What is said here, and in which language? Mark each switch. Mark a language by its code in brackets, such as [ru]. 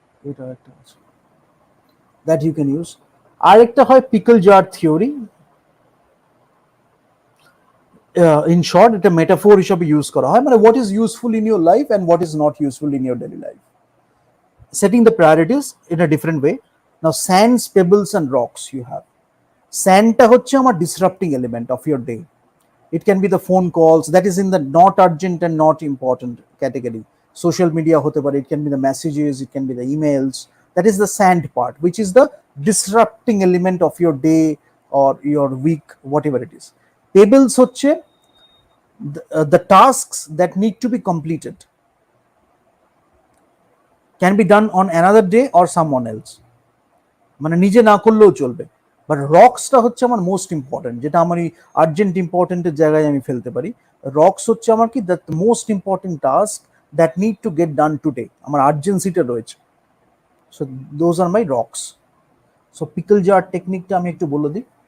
[bn] এটা একটা আছে [en] That you can use. [bn] আরেকটা হয় pickle jar theory. [en] in short, [bn] এটা মেটাফোর হিসেবে ইউজ করা হয়, [en] মানে what is useful in your life and what is not useful in your daily life. Setting the priorities in a different way. Now, sands, pebbles, and rocks you have. [bn] Sandটা হচ্ছে আমার [en] disrupting element of your day. It can be the phone calls that is in the not urgent and not important category. Social media [bn] hote pare, [en] it can be the messages, it can be the emails. That is the sand part, which is the disrupting element of your day or your week, whatever it is. Pebbles হচ্ছে the tasks that need to be completed, can be done on another day or someone else, [bn] মানে নিজে না করলেও চলবে। But রক্সটা হচ্ছে আমার most important, যেটা আমার আর্জেন্ট ইম্পর্টেন্টের জায়গায় আমি ফেলতে পারি। রক্স হচ্ছে আমার কি, [en] that most important task that need to get done today, [bn] আমার আর্জেন্সিটা রয়েছে। [en] So those are my rocks. [bn] So pickle jar টেকনিকটা আমি একটু বলে দিই।